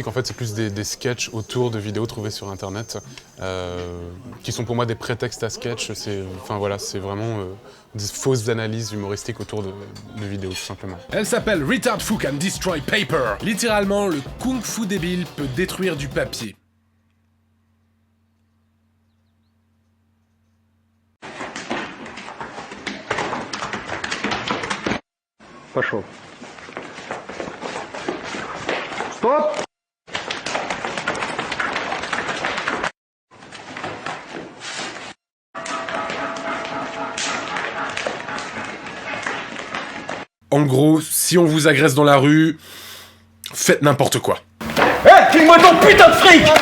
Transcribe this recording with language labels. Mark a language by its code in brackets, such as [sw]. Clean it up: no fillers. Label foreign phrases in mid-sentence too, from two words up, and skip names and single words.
[fr] En fait, c'est plus des sketchs autour de vidéos trouvées sur Internet, qui sont pour moi des prétextes à sketch. C'est vraiment des fausses analyses humoristiques autour de vidéos, tout simplement. Elle s'appelle Retard Fu Can Destroy Paper. Littéralement, le kung fu débile peut détruire du papier. [ru] Пошел. Стоп! [fr] En gros, si on vous agresse dans la rue, faites n'importe quoi. File-moi ton putain de fric!